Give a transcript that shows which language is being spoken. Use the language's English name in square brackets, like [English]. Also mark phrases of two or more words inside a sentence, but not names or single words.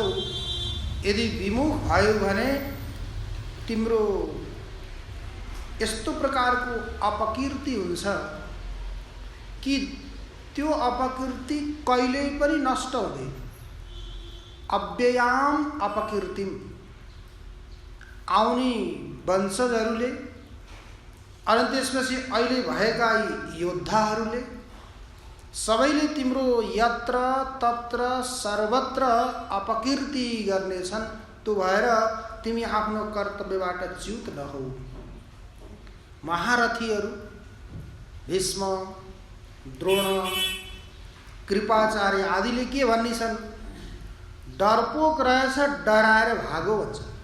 [Nepali] यदि विमुख भयो भने तिम्रो यस्तो प्रकारको अपकीर्ति हुन्छ कि त्यो अपकीर्ति कहिल्यै पनि नष्ट हुँदैन। [Sanskrit] अव्ययाम अपकीर्तिम। [Nepali] आउने वंशजहरूले अनि त्यसपछि अहिले भएका योद्धाहरूले सबैले तिम्रो यत्र तत्र सर्वत्र अपकीर्ति गर्नेछन्। त्यो भएर तिमी आफ्नो कर्तव्यबाट च्युत नहौ। महारथीहरू भीष्म, द्रोण, कृपाचार्य आदिले के भनिन्छन्? डरपोक रहेछ, डराएर भागो भन्छ।